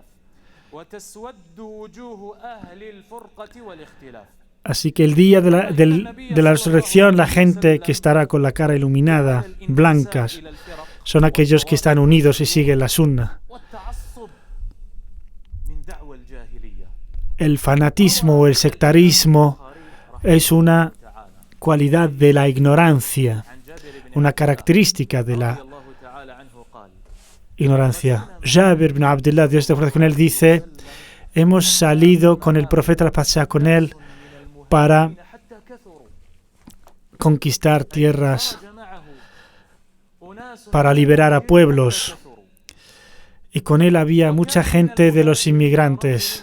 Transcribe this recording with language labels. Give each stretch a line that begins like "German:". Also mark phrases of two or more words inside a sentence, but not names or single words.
Spanish: Así que el día de la resurrección, la gente que estará con la cara iluminada, blancas, son aquellos que están unidos y siguen la sunna. El fanatismo o el sectarismo es una cualidad de la ignorancia, una característica de la ignorancia. Jabir ibn Abdullah, Dios te con él, dice: hemos salido con el profeta, la paz sea con él, para conquistar tierras, para liberar a pueblos. Y con él había mucha gente de los inmigrantes.